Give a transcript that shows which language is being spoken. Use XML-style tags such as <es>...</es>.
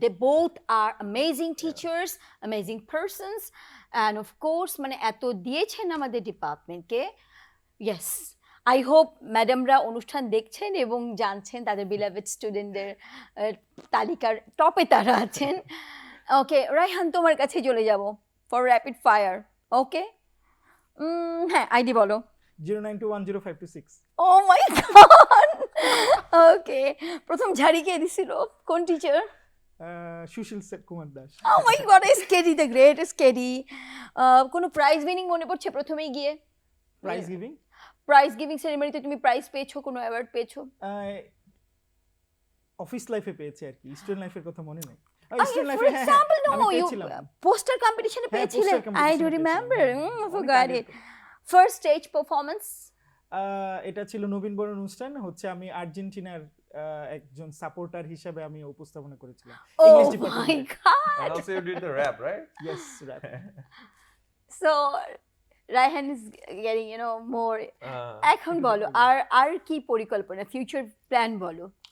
<en>They both are amazing teachers, amazing persons, and of course,</en> <bn>মানে এত দিয়েছেন আমাদের ডিপার্টমেন্টকে।</bn> <en>Yes, I hope</en> <bn>ম্যাডামরা অনুষ্ঠান দেখছেন এবং জানছেন তাদের beloved স্টুডেন্টদের তালিকার টপে তারা আছেন। ওকে, রায়হান, তোমার কাছে চলে যাব ফর র্যাপিড ফায়ার। ওকে, হ্যাঁ, আইডি বলো। 092105226.</bn> <en>Oh my God!</en> <bn>Okay, প্রথম ঝাড়ি কে দিছিল, কোন teacher? Sushil Kumar Das.</bn> <en>Oh my God,</en> <bn>স্কেডি, the great স্কেডি। কোনো প্রাইজ উইনিং মনে পড়ছে প্রথমেই গিয়ে? প্রাইজ গিভিং সেরেমনিতে তুমি প্রাইজ পেয়েছো, কোনো অ্যাওয়ার্ড পেয়েছো? অফিস লাইফে পেয়েছি আর কি, স্টুডেন্ট লাইফের কথা মনে নেই।</bn> <en>For example, no, you poster competition</en> <bn>পেয়েছিলে?</bn> <en>I do remember. Forgot it. First stage performance?</en> <bn>এটা ছিল নবীন বরণ অনুষ্ঠান, হচ্ছে আমি আর্জেন্টিনার একজন সাপোর্টার হিসেবে আমি উপস্থাপনা করেছিলাম ইংলিশ ডিপার্টমেন্টে।</bn> <en>Oh my God! And also you did the rap, right? Yes, rap. So Raihan is getting, more.</en> <bn>এখন বলো, আর কি পরিকল্পনা, ফিউচার প্ল্যান বলো।</bn>